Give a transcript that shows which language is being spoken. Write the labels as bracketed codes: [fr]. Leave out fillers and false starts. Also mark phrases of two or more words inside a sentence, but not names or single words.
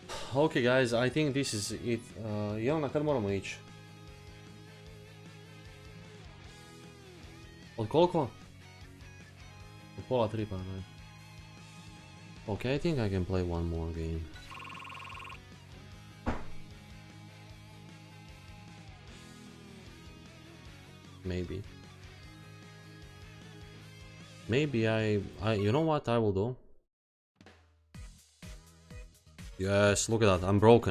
[en] Okay guys, I think this is it. [bs] Jelena, kad moramo ići? Od koliko? Od pola 3 pa ne. [en] Okay, I think I can play one more game. Maybe. Maybe you know what I will do? Yes, look at that. I'm broken.